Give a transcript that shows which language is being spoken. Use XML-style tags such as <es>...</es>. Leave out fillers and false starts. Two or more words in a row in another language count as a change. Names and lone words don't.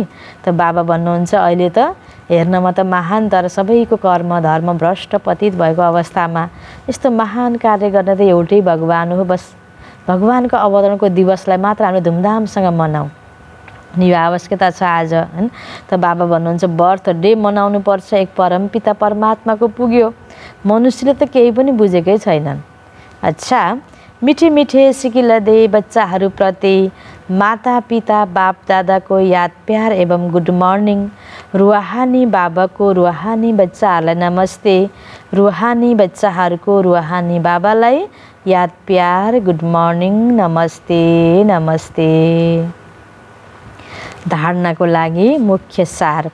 <ne>त बाबा भन्नुहुन्छ, अहिले त हेर्नमा त महान, तर सबैको कर्म धर्म भ्रष्ट पतित भएको अवस्थामा यस्तो महान कार्य गर्ने त एउटै भगवान हो। बस भगवानको अवतरणको दिवसलाई मात्र हामीले धुमधामसँग मनाऊ, यो आवश्यकता छ आज हैन। त बाबा भन्नुहुन्छ, बर्थडे मनाउनु पर्छ, एक परमपिता परमात्माको पुग्यो। मनुष्यले त केही पनि बुझेकै छैनन्। अच्छा, मिठे मिठे सिकिलदे बच्चाहरूप्रति माता पिता बाप दादाको याद प्यार एवं</ne> <en>good morning.</en> <ne>रुहानी बाबाको रुहानी बच्चाहरूलाई नमस्ते। रुहानी बच्चाहरूको रुहानी बाबालाई याद प्यार,</ne> <en>good morning,</en> <ne>नमस्ते नमस्ते। धारणाको लागि मुख्य सार।</ne>